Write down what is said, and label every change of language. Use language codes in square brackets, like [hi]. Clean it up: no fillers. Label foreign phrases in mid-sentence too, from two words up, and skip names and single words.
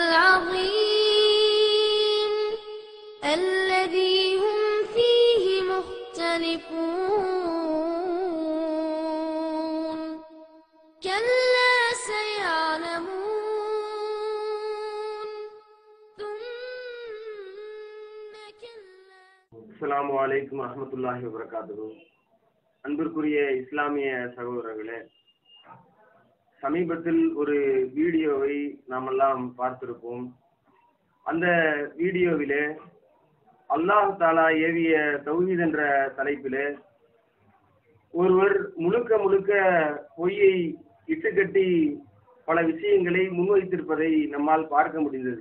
[ar] العظيم الذي هم فيه مختلفون كلا سيعلمون ثم كلا. السلام عليكم ورحمة الله وبركاته. [ta] அன்பிற்குரிய இஸ்லாமிய சகோதரர்களே, சமீபத்தில் ஒரு வீடியோவை நாமெல்லாம் பார்த்திருப்போம். அந்த வீடியோவிலே [ar] الله تعالى [ta] ஏவிய தௌஹீத் என்ற தலைப்பிலே ஒருவர் முழுக்க முழுக்க பொய்யை இட்டுக்கட்டி பல விஷயங்களை முன்வைத்திருப்பதை நம்மால் பார்க்க முடிந்தது.